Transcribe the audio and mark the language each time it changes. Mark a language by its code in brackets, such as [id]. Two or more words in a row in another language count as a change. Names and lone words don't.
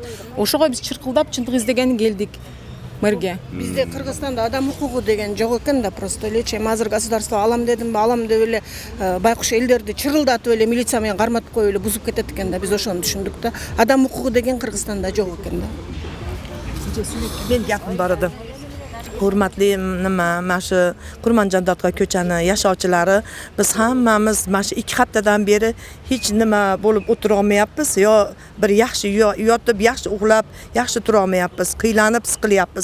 [ky] Ошого биз чыркылдап чындык издегени келдик мэрге. Бизде Кыргызстанда адам укугу деген жок экен да, просто элечи. Азыр государство алам дедимби, алам деп эле байкуш элдерди чырылдатып эле милиция менен карматып коюп эле бузуп кетет экен да. Биз ошону түшүндүк да. Адам укугу деген Кыргызстанда жок экен да. [uz] Men gapim bor edi. Hurmatli mana shu Kurmanjon Dotqa ko'chani yashovchilari, biz hammamiz mana shu 2 haftadan beri hech nima bo'lib o'tira olmayapmiz, yo bir yaxshi yotib, yaxshi uxlab, yaxshi tura olmayapmiz, qiylanib siqilyapmiz.